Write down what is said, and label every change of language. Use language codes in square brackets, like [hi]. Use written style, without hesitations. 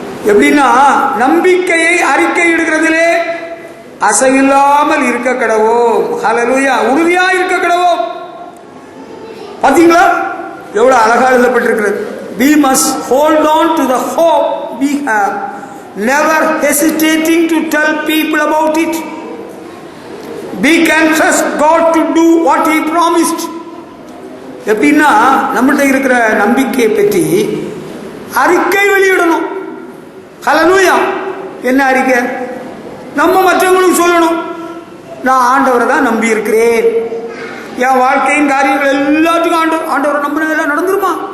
[ta] எப்படின்னா, நம்பிக்கையை அறிக்கையிடுகிறதிலே அசைவில்லாமல் இருக்க கடவோம். ஹல்லேலூயா. உறுதியா இருக்க கடவோம். பாத்தீங்களா எவ்வளவு அழகா எழுதப்பட்டிருக்கிறது. [en] We must hold on to the hope we have, never hesitating to tell people about it. We can trust God to do what He promised. [ta] எப்படின்னா, நம்மகிட்ட இருக்கிற நம்பிக்கையை பற்றி அறிக்கை வெளியிடணும். ஹல்லேலூயா. என்ன அறிக்கை? நம்ம மற்றவங்களுக்கு சொல்லணும், நான் ஆண்டவரை தான் நம்பி இருக்கிறேன், என் வாழ்க்கையின் காரியங்கள் எல்லாத்துக்கும் ஆண்டவரை நம்பினதெல்லாம் நடந்துருமா?